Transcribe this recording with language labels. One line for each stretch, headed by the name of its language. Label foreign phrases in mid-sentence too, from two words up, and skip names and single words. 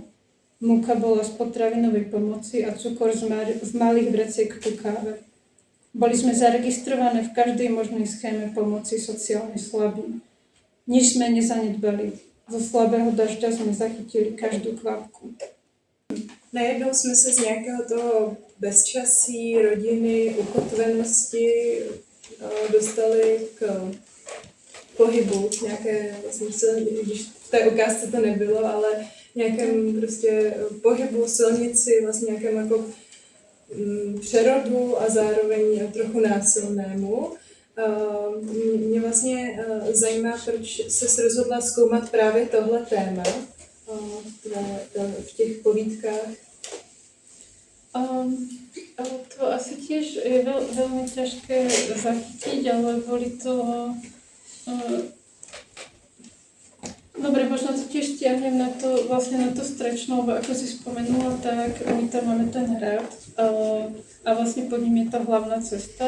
Slovak: Múka bola z potravinovej pomoci a cukor z malých vreciek ku káve. Boli sme zaregistrované v každej možnej schéme pomoci sociálne slabým. Nič sme nezanedbali. Zo slabého dažďa sme zachytili každou kvapku.
Czech: Najednou jsme se z nějakého toho bezčasí, rodiny, ukotvenosti dostali k pohybu. Nějaké, vlastně, když v té ukázce to nebylo, ale nějakém prostě pohybu, silnici, vlastně nějakém jako přerodu a zároveň trochu násilnému. Mě vlastně zajímá, proč jsi rozhodla zkoumat právě tohle téma v těch povídkách.
Slovak: To asi tiež je veľmi ťažké zachytiť, ale boli to... Dobre, možno to tiež stiahnem na to, vlastne na to Strečno, lebo ako si spomenula, tak my tam máme ten hrad a vlastne pod ním je tá hlavná cesta.